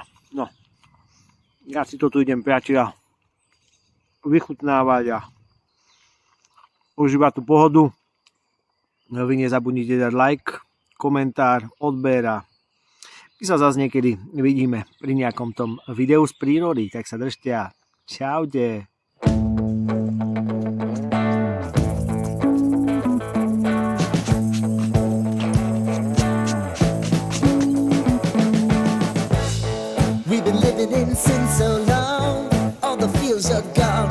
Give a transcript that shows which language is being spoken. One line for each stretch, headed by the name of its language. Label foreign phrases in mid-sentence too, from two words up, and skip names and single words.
Slovak: No, ja si to tu idem, priatelia, vychutnávať a užívať tú pohodu. Vy nezabudnite dať like, komentár, odber a my sa zase niekedy vidíme pri nejakom tom videu z prírody, tak sa držte a čaute.
English: We've been living in sin so long, all the fields are gone.